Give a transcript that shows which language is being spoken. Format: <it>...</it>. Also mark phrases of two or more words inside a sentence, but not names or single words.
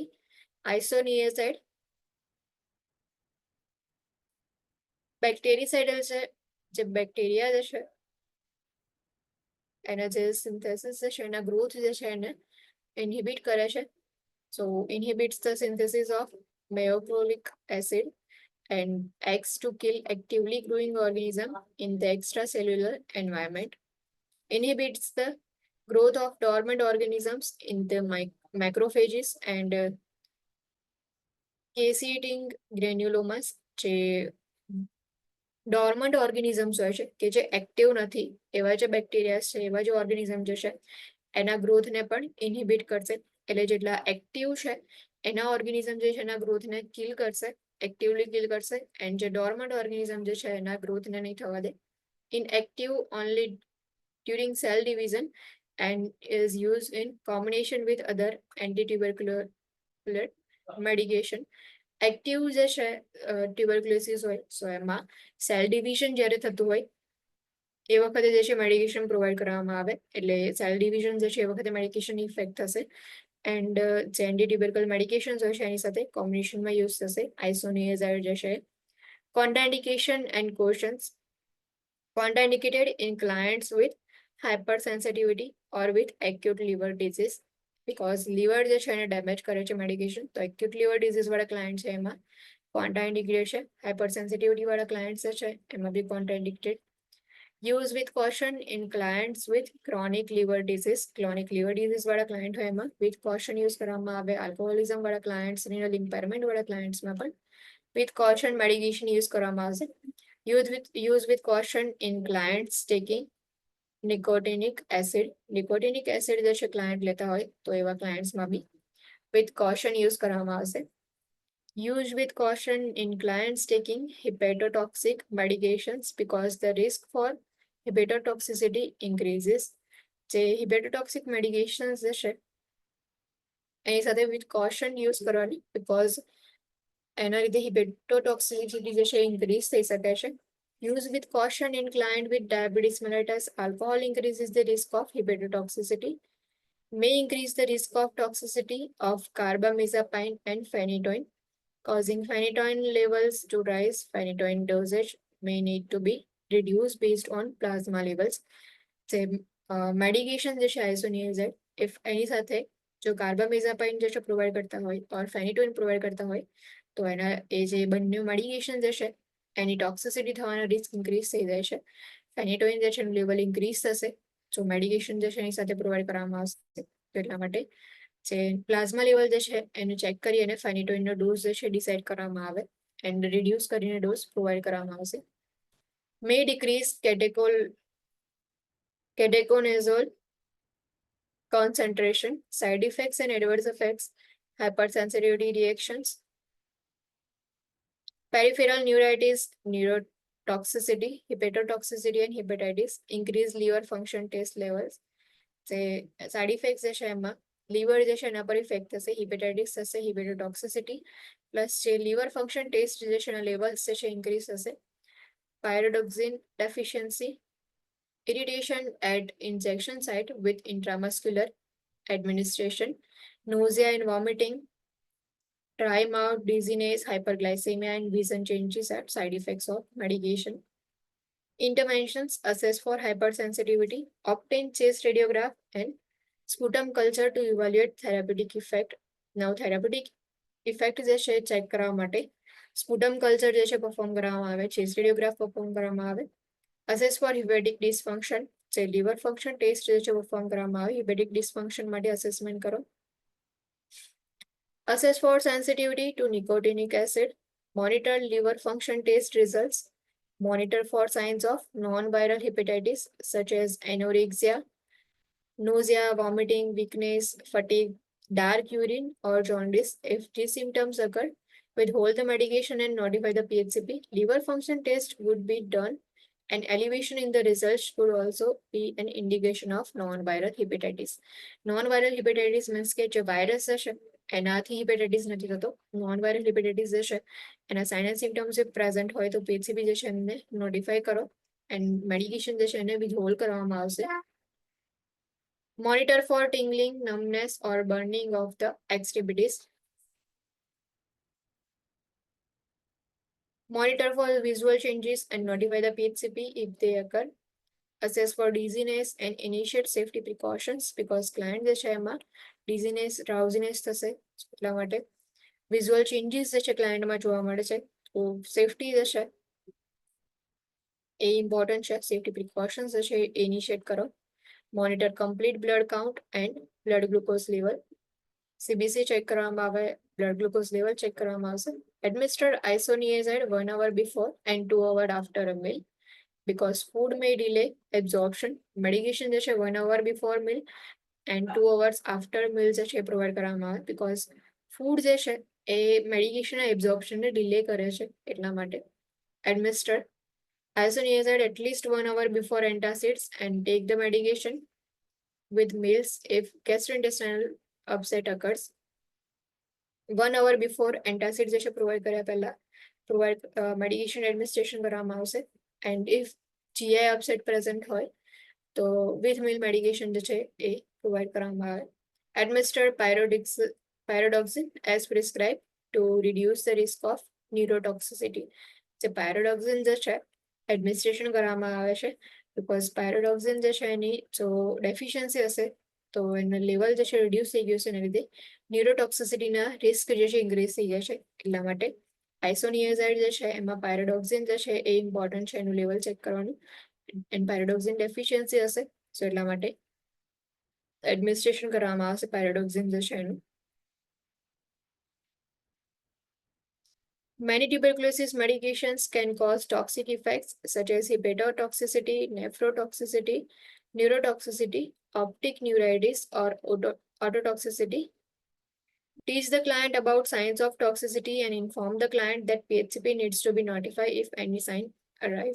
<gu>આઇસોનિએઝાઇડ, બેક્ટેરિસાઇડલ છે જે બેક્ટેરિયા જે છે એના જે સિન્થેસિસ જે છે એના ગ્રોથ જે છે એને ઇન્હિબિટ કરે છે.</gu> <en>so inhibits the synthesis of mycolic acid and acts to kill actively growing organism in the extracellular environment. Inhibits the growth of dormant organisms in the macrophages and caseating granulomas.</en> <gu>જે</gu> <en>dormant organisms</en> <gu>હોય છે કે જે એક્ટિવ નથી એવા જે બેક્ટેરિયા છે એવા જે ઓર્ગેનિઝમ જે છે એના ગ્રોથને પણ ઇન્હિબિટ કરશે. એટલે જેટલા એક્ટિવ છે એના ઓર્ગેનિઝમ જે છે એના ગ્રોથને કિલ કરશે,</gu> <en>actively kill</en> <gu>કરશે. એન્ડ જે</gu> <en>dormant organism</en> <gu>જે છે એના ગ્રોથને નહીં થવા દે.</gu> <en>inactive only during cell division and is used in combination with other anti-tubercular medication.</en> <gu>એક્ટિવ જે છે ટ્યુબરક્યુલોસિસ હોય સો એમાં</gu> <en>cell division</en> <gu>જ્યારે થતું હોય એ વખતે જે છે</gu> <en>medication provide</en> <gu>કરવામાં આવે. એટલે</gu> <en>cell division</en> <gu>જે છે એ વખતે</gu> <en>medication effect</en> <gu>થશે એન્ડ જે</gu> <en>anti medications</en> <gu>હોય છે એની સાથે કોમ્બિનેશનમાં યુઝ થશે.</gu> <en>આઇસોનિએઝાઇડ</en> <gu>જે છે.</gu> <en>contraindication and cautions. Contraindicated in clients with hypersensitivity or with acute liver disease because liver</en> <gu>જે છે એને ડેમેજ કરે છે મેડિકેશન. તો</gu> <en>acute liver disease</en> <gu>વાળા ક્લાયન્ટ છે એમાં કોન્ટ્રાઇન્ડિકેટેડ છે. હાઇપરસેન્સિટિવિટી વાળા ક્લાયન્ટ જે છે એમાં બી કોન્ટ્રાઇન્ડિકેટેડ.</gu> <en>use with caution in clients with chronic liver disease. chronic liver disease</en> <gu>વાળા ક્લાયન્ટ હોય એમાં</gu> <en>with caution use</en> <gu>કરવામાં આવે. આલ્કોહોલિઝમ વાળા ક્લાયન્ટ્સ,</gu> <en>renal impairment</en> <gu>વાળા ક્લાયન્ટ્સમાં પણ</gu> <en>with caution medication use</en> <gu>કરવામાં આવશે.</gu> <en>Use with caution in clients taking nicotinic acid. Nicotinic acid</en> <gu>જે છે ક્લાયન્ટ લેતા હોય તો એવા ક્લાયન્ટ્સમાં બી</gu> <en>with caution</en> <gu>યુઝ કરવામાં આવશે.</gu> <en>Use with caution in clients taking hepatotoxic medications because the risk for hepatotoxicity increases.</en> <gu>જે</gu> <en>hepatotoxic medications</en> <gu>જે છે એની સાથે</gu> <en>with caution</en> <gu>યુઝ કરવાની because એના લીધે હિપેટોટોક્સિસિટી જે છે ઇન્ક્રીઝ થઈ શકે છે.</gu> <en>Use with caution in client with diabetes mellitus. Alcohol increases the risk of hepatotoxicity. May increase the risk of toxicity of carbamazepine and phenytoin, causing phenytoin levels to rise. Phenytoin dosage may need to be reduced based on plasma levels.</en> <gu>જે મેડિકેશન જે છે આઇસોનિએઝાઇડ ઇફ એની સાથે જો કાર્બામેઝાપાઇન જે છે પ્રોવાઈડ કરતા હોય ઓર ફેનિટોઇન પ્રોવાઈડ કરતા હોય તો એના એ જે બંને મેડિકેશન જે છે એની ટોક્સિસિટી થવાનો રિસ્ક ઇન્ક્રીઝ થઈ જાય છે. ફેનિટોઇન જે છે એનું લેવલ ઇન્ક્રીઝ થશે જો મેડિકેશન જે છે એની સાથે પ્રોવાઈડ કરવામાં આવશે. તો એટલા માટે જે</gu> <en>plasma level</en> <gu>જે છે એને ચેક કરી અને ફેનિટોઇનનો ડોઝ જે છે ડિસાઇડ કરવામાં આવે</gu> <en>and reduce</en> <gu>કરીને ડોઝ પ્રોવાઈડ કરવામાં આવશે.</gu> <en>may decrease ketoconazole concentration. Side effects and adverse effects: hypersensitivity reactions, peripheral neuritis, neurotoxicity, hepatotoxicity and hepatitis, increased liver function test levels.</en> <gu>જે</gu> <en>side effect</en> <gu>જે છે એમાં લીવર જે છે એના પર ઇફેક્ટ થશે, હિપેટાઇટિસ થશે, હિપેટોટોક્સિસિટી, પ્લસ જે</gu> <en>liver function test</en> <gu>જે છે એના લેવલ્સ જે છે ઇન્ક્રીઝ થશે,</gu> <en>pyridoxine deficiency, irritation at injection site with intramuscular administration, nausea and vomiting, dry mouth, dizziness, hyperglycemia, and vision changes are side effects of medication. Interventions assess for hypersensitivity, obtain chest radiograph and sputum culture to evaluate therapeutic effect. Now, therapeutic effect</en> <gu>જે છે ચેક કરવા માટે</gu> <en>sputum culture</en> <gu>જે છે પરફોર્મ કરવામાં આવે,</gu> <en>chest radiograph perform</en> <gu>કરવામાં આવે,</gu> <en>assess for hepatic dysfunction, જે liver function test</en> <gu>જે છે પરફોર્મ કરવામાં આવે,</gu> <en>hepatic dysfunction માટે assessment કરો. Assess for sensitivity to nicotinic acid, monitor liver function test results, monitor for signs of non-viral hepatitis such as anorexia, nausea, vomiting, weakness, fatigue, dark urine or jaundice. If these symptoms occur, withhold the medication and notify the PHCP. Liver function test would be done. An elevation in the results could also be an indication of non-viral hepatitis. Non-viral hepatitis means</en> <gu>કે જે વાયરસ હશે એનાથી હિપેટાઇટિસ નથી થતો.</gu> <en>non-viral hepatitis</en> <gu>જે છે એના</gu> <en>sign and symptoms</en> <gu>જે પ્રેઝન્ટ હોય તો PHCP જે છે એમને નોટિફાઈ કરો</gu> <en>and medication</en> <gu>જે છે એને વિથહોલ્ડ કરવામાં આવશે.</gu> <en>Monitor for tingling, numbness or burning of the extremities. Monitor for visual changes and notify the PHCP if they occur. Assess for dizziness and initiate safety precautions because client</en> <gu>જે છે એમાં</gu> <en>dizziness, drowsiness</en> <gu>થશે એટલા માટે</gu> <en>visual changes</en> <gu>જે છે ક્લાયન્ટમાં જોવા મળે છે તો સેફટી જે છે એ ઇમ્પોર્ટન્ટ છે.</gu> <en>safety precautions</en> <gu>જે છે એ ઇનિશિયેટ કરો.</gu> <en>Monitor complete blood count and blood glucose level. CBC check</en> <gu>કરવામાં આવે,</gu> <en>blood glucose level check</en> <gu>કરવામાં આવશે.</gu> <en>Administer isoniazid 1 hour before and 2 hours after a meal because food may delay absorption.</en> <gu>Medication જે છે</gu> <en>1 hour before meal and 2 hours after meal</en> <gu>જે છે પ્રોવાઈડ કરવામાં આવે</gu> <en>because food</en> <gu>જે છે એ મેડિકેશનના એબ્ઝોર્પ્શનને ડિલે કરે છે એટલા માટે.</gu> <en>Administer isoniazid at least 1 hour before antacids and take the medication with meals if gastrointestinal upset occurs. 1 hour before antacid</en> <gu>જે છે પ્રોવાઈડ કર્યા પહેલા</gu> <en>medication administration</en> <gu>કરવામાં આવશે</gu> <en>and if GI upset present</en> <gu>હોય તો</gu> <en>with meal medication</en> <gu>જે છે એ પ્રોવાઈડ કરવામાં આવે.</gu> <en>Administer pyridoxine as prescribed to reduce the risk of neurotoxicity.</en> <gu>જે pyridoxine જે છે એડમિનિસ્ટ્રેશન કરવામાં આવે છે</gu> <en>because pyridoxine</en> <gu>જે છે એની જો ડેફિશિયન્સી હશે તો એના લેવલ જે છે રિડ્યુસ થઈ ગયું છે એના લીધે ન્યુરોટોક્સિસિટીના રિસ્ક જે છે ઇન્ક્રીઝ થઈ ગયા છે એટલા માટે આઇસોનિયાઝાઇડ જે છે એમાં પાયરોડોક્સિન જે છે એ ઇમ્પોર્ટન્ટ છે એનું લેવલ ચેક કરવાનું એન્ડ</gu> <en>pyridoxine deficiency</en> <gu>હશે સો એટલા માટે એડમિનિસ્ટ્રેશન કરવામાં આવશે પાયરોડોક્સિન જે છે એનું.</gu> <en>Many tuberculosis medications can cause toxic effects such as hepatotoxicity, nephrotoxicity, neurotoxicity, optic neuritis, or ototoxicity. Teach the client about signs of toxicity and inform the client that PHCP needs to be notified if any sign arise.</en>